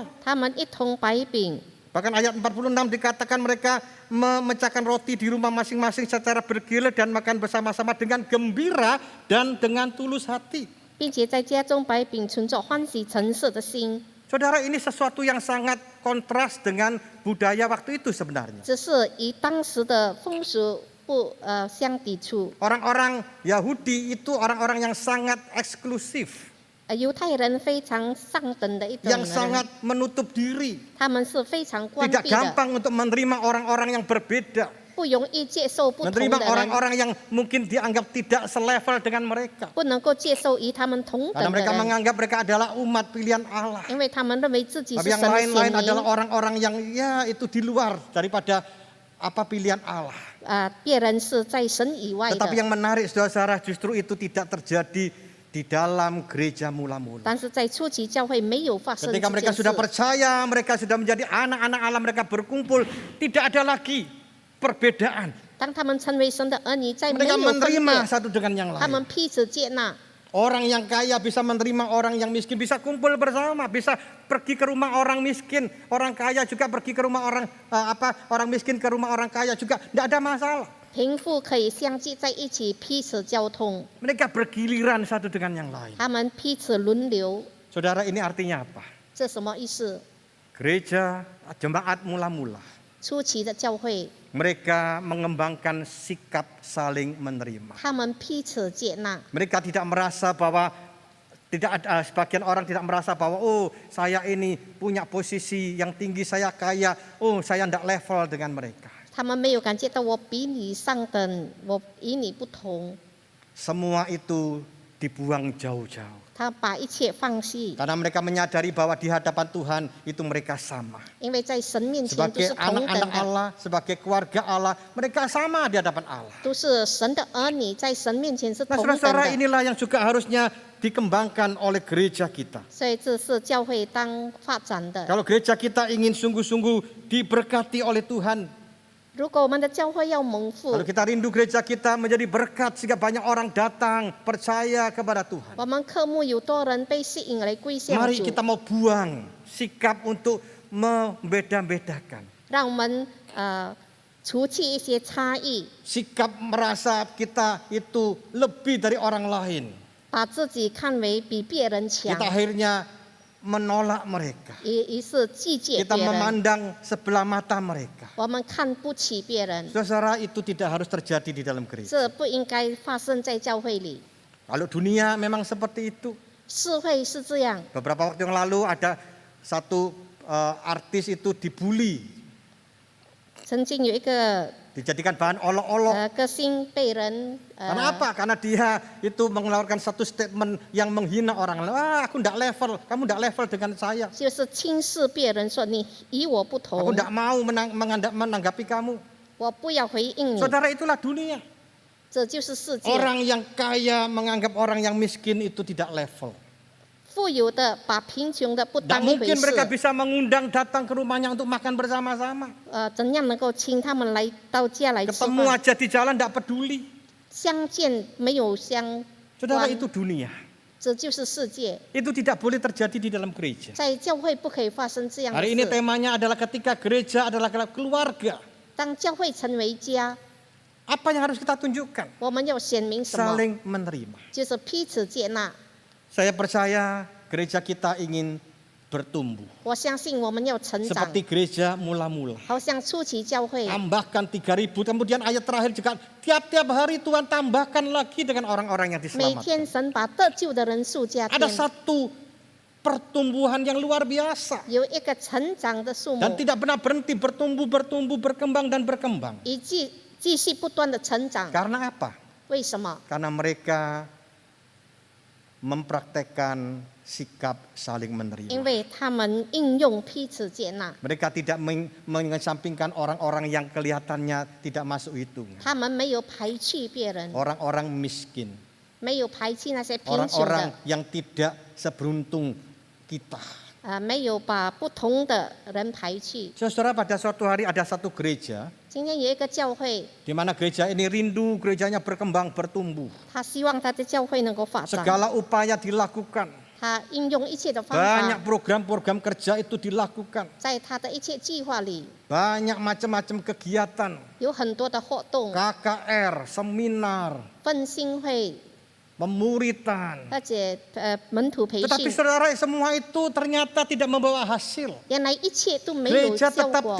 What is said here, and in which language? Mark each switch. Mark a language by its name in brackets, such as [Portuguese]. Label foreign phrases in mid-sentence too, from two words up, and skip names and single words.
[Chinese] 他们一同摆饼。 [Indonesian] Bahkan ayat 46 dikatakan mereka memecahkan roti di rumah masing-masing secara bergilir dan makan bersama-sama dengan gembira dan dengan tulus hati. [Chinese] 并且在家中摆饼，存着欢喜诚实的心。 [Indonesian] Saudara, ini sesuatu yang sangat kontras dengan budaya waktu itu sebenarnya. [Chinese] 这是与当时的风俗不相抵触。 [Indonesian] Orang-orang Yahudi itu orang-orang yang sangat eksklusif, [Chinese] 犹太人非常上等的一种 [Indonesian] yang [Chinese] 人， [Indonesian] sangat menutup diri, [Chinese] 他们是非常关 [Indonesian] tidak [Chinese] 闭的， [Indonesian] gampang untuk menerima orang-orang yang berbeda, [Chinese] 不容易接受不同的 [Indonesian] menerima [Chinese] 人， [Indonesian] orang-orang yang mungkin dianggap tidak selevel dengan mereka. [Chinese] 不能够接受与他们同 [Indonesian] Karena [Chinese] 等的 [Indonesian] mereka [Chinese] 人， [Indonesian] menganggap mereka adalah umat pilihan Allah. [Chinese] 因为他们认为自己 [Indonesian] Tapi [Chinese] 是 [Indonesian] yang [Chinese] 神的 [Indonesian] lain-lain [Chinese] 选 [Indonesian] adalah [Chinese] 民， [Indonesian] orang-orang yang ya itu di luar daripada apa pilihan Allah. [Chinese] 别人是在神以外 [Indonesian] Tetapi [Chinese] 的。 [Indonesian] yang menarik saudara-saudara justru itu tidak terjadi di dalam gereja mula-mula. [Chinese] 但是在初期教会没有发生 [Indonesian] Ketika [Chinese] 这 [Indonesian] mereka [Chinese] 件事 [Indonesian] sudah。percaya, mereka sudah menjadi anak-anak Allah, mereka berkumpul, tidak ada lagi perbedaan. [Chinese] 当他们成为神的儿女，在没 [Indonesian] Mereka [Chinese] 有分 [Indonesian] menerima [Chinese] 别， [Indonesian] satu dengan yang [Chinese] 他们 [Indonesian] lain. [Chinese] 彼此接纳。 [Indonesian] Orang yang kaya bisa menerima orang yang miskin, bisa kumpul bersama, bisa pergi ke rumah orang miskin, orang kaya juga pergi ke rumah orang miskin ke rumah orang kaya juga, tidak ada masalah. [Chinese] 贫富可以相聚在一起，彼此交通， [Indonesian] Mereka bergiliran satu dengan yang lain. [Chinese] 他们彼此轮流。 [Indonesian] Saudara, ini artinya apa? [Chinese] 这什么意思？ [Indonesian] Gereja jemaat mula-mula, [Chinese] 初期的教会， [Indonesian] mereka mengembangkan sikap saling menerima. [Chinese] 他们彼此接纳， [Indonesian] Mereka tidak merasa bahwa tidak ada sebagian orang tidak merasa bahwa oh saya ini punya posisi yang tinggi, saya kaya, oh saya tidak level dengan mereka. [Chinese] 他们没有感觉到我比你上等，我与你不同。 [Indonesian] Semua itu dibuang jauh-jauh. [Chinese] 他把一切放弃， [Indonesian] Karena mereka menyadari bahwa di hadapan Tuhan itu mereka sama. [Chinese] 因为在神面前都 [Indonesian] Sebagai [Chinese] 是同等 [Indonesian] anak-anak [Chinese] 的， [Indonesian] Allah, sebagai keluarga Allah, mereka sama di hadapan Allah. [Chinese] 都是神的儿女，在神面前是 [Indonesian] Nah [Chinese] 同等 [Indonesian] saudara, [Chinese] 的。 [Indonesian] inilah yang juga harusnya dikembangkan oleh gereja kita. [Chinese] 所以这是教会当发展的。 [Indonesian] Kalau gereja kita ingin sungguh-sungguh diberkati oleh Tuhan, [Chinese] 如果我们的教会要蒙福 [Indonesian] kalau，kita rindu gereja kita menjadi berkat sehingga banyak orang datang percaya kepada Tuhan. [Chinese] 我们科目有多人被吸引来归向 [Indonesian] Mari [Chinese] 主， [Indonesian] kita mau buang sikap untuk membeda-bedakan. [Chinese] 让我们除去一些差异， [Indonesian] Sikap merasa kita itu lebih dari orang lain. [Chinese] 把自己看为比别人强 [Indonesian] Kita，akhirnya menolak mereka. [Chinese] 于是拒绝 [Indonesian] Kita [Chinese] 别人， [Indonesian] memandang sebelah mata mereka. [Chinese] 我们看不起别人， [Indonesian] Saudara, itu tidak harus terjadi di dalam gereja. [Chinese] 这不应该发生在教会里。 [Indonesian] Kalau dunia memang seperti itu. [Chinese] 社会是这样， [Indonesian] Beberapa waktu yang lalu ada satu artis itu dibully, [Chinese] 曾经有一个 [Indonesian] dijadikan bahan olok-olok. [Chinese] 歌星被人 [Indonesian] Karena apa? Karena dia itu mengeluarkan satu statement yang menghina orang lain. Wah, aku tidak level, kamu tidak level dengan saya. [Chinese] 就是轻视别人，说你与我不 [Indonesian] Aku [Chinese] 同， [Indonesian] tidak mau menanggapi kamu. [Chinese] 我不要回应你， [Indonesian] Saudara, itulah dunia. [Chinese] 这就是世界。 [Indonesian] Orang yang kaya menganggap orang yang miskin itu tidak level. [Chinese] 富有的把贫穷的不 [Indonesian] Tidak [Chinese] 当一回 [Indonesian] mungkin mereka [Chinese] 事， [Indonesian] bisa mengundang datang ke rumahnya untuk makan bersama-sama. [Chinese] 怎样能够请他们来到家来吃 [Indonesian] Ketemu [Chinese] 饭？ [Indonesian] aja di jalan tidak peduli. [Chinese] 相见没有相 [Indonesian] Saudara, [Chinese] 关， [Indonesian] itu dunia. [Chinese] 这就是世界。 [Indonesian] Itu tidak boleh terjadi di dalam gereja. [Chinese] 在教会不可以发生这样的 [Indonesian] Hari ini [Chinese] 事。 [Indonesian] temanya adalah ketika gereja adalah keluarga. [Chinese] 当教会成为家， [Indonesian] Apa yang harus kita tunjukkan? [Chinese] 我们要显明什么？ [Indonesian] Saling menerima. [Chinese] 就是彼此接纳。 [Indonesian] Saya percaya gereja kita ingin bertumbuh. [Chinese] 我相信我们要成长， [Indonesian] Seperti gereja mula-mula. [Chinese] 好像初期教会， [Indonesian] Tambahkan 3.000. Kemudian ayat terakhir juga tiap-tiap hari Tuhan tambahkan lagi dengan orang-orang yang [Chinese] 每 [Indonesian] diselamatkan. [Chinese] 天神把得救的人数加添 [Indonesian] Ada，satu pertumbuhan yang luar biasa. [Chinese] 有一个成长的数 [Indonesian] Dan [Chinese] 目， [Indonesian] tidak pernah berhenti bertumbuh, berkembang dan berkembang. [Chinese] 继续不断的成长。 [Indonesian] Karena apa? [Chinese] 为什么？ [Indonesian] Karena mereka mempraktekkan sikap saling [Chinese] 因 [Indonesian] menerima. [Chinese] 为他们应用彼此接纳， [Indonesian] Mereka tidak mengesampingkan orang-orang yang kelihatannya tidak masuk hitung. [Chinese] 他们没有排斥别人， [Indonesian] Orang-orang miskin, [Chinese] 没有排斥那些贫穷 [Indonesian] orang-orang [Chinese] 的， [Indonesian] yang tidak seberuntung kita. [Chinese] 没有把不同的人排斥。 [Indonesian] Saudara, pada suatu hari ada satu gereja [Chinese] 今天有一个教会， [Indonesian] di mana gereja ini rindu gerejanya berkembang, bertumbuh. [Chinese] 他希望他的教会能够发展， [Indonesian] Segala upaya dilakukan. [Chinese] 他应用一切的方 [Indonesian] Banyak [Chinese] 法， [Indonesian] program-program kerja itu dilakukan. [Chinese] 在他的一切计划里 [Indonesian] Banyak macam-macam kegiatan, [Chinese] 有很多的活动， [Indonesian] KKR, seminar, [Chinese] 分心会， [Indonesian] pemuritan. [Chinese] 而且门徒培 [Indonesian] Tetapi [Chinese] 训， [Indonesian] saudara, semua itu ternyata tidak membawa hasil. [Chinese] 原来一切都没有 [Indonesian] Gereja [Chinese] 效 [Indonesian] tetap [Chinese] 果，